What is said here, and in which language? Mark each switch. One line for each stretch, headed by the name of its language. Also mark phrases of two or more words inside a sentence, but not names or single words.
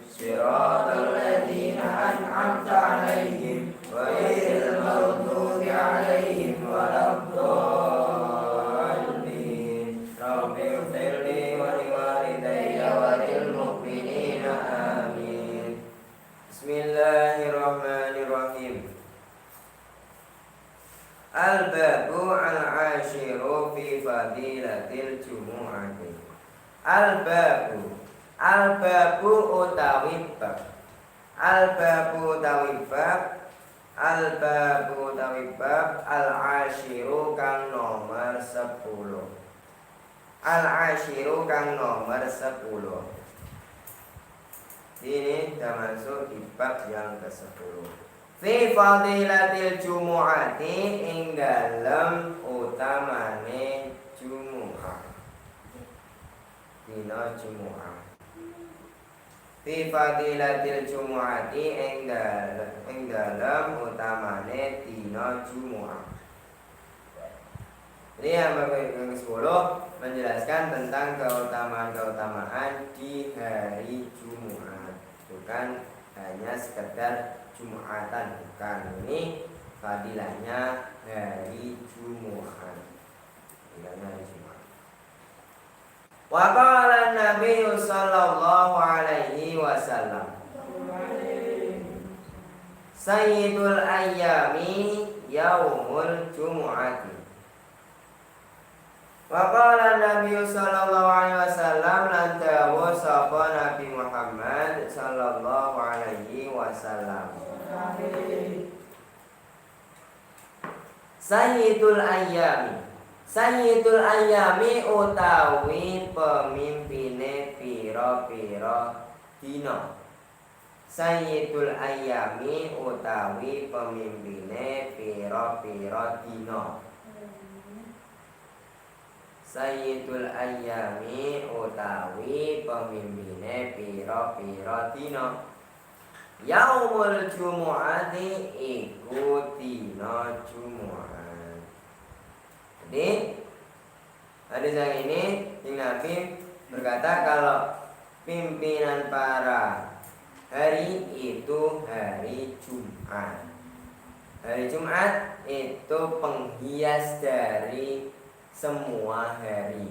Arabic: صراط الذين أنعمت عليهم غير المغضوب عليهم ولا الضالين. رب اغفر لي ولوالدي وللمؤمنين آمين. Bismillahirrahmanirrahim. الباب العاشر في فضيلة الجمعة.
Javanese: Al-babu utawi bab. Al-babu utawi bab. Al-babu utawi bab. Al-ashiru kang nomor 10. Al-ashiru kang nomor 10.
Indonesian: Ini sudah masuk di bab yang ke-10.
Arabic: في فضيلة الجمعة
Javanese: ing dalem utamane jumu'ah. Dina jumu'ah.
Arabic: في فضيلة الجمعة
Javanese: ing dalem utamane dina jumu'ah.
Indonesian: Ini yang ke-10 menjelaskan tentang keutamaan-keutamaan di hari Jumat. Bukan hanya sekedar Jumatan, bukan. Ini fadilahnya hari Jumat. Fadilahnya hari Jumat.
Arabic: وقال النبي صلى الله عليه وسلم سيد الأيام يوم الجمعة. وقال النبي صلى الله عليه وسلم,
Javanese: lan dawuh sapa Nabi Muhammad
Arabic: صلى الله عليه وسلم. سيد الأيام
Javanese: utawi pemimpine pira-pira dina.
Arabic: سيد الأيام
Javanese: utawi pemimpine pira-pira dina.
Arabic: سيد الأيام
Javanese: utawi pemimpine pira-pira dina.
Arabic: يوم الجمعة
Javanese: iku dina Jumat.
Indonesian: Jadi hadis yang ini Nabi berkata kalau pimpinan para hari itu hari Jumat. Hari Jumat itu penghias dari semua hari.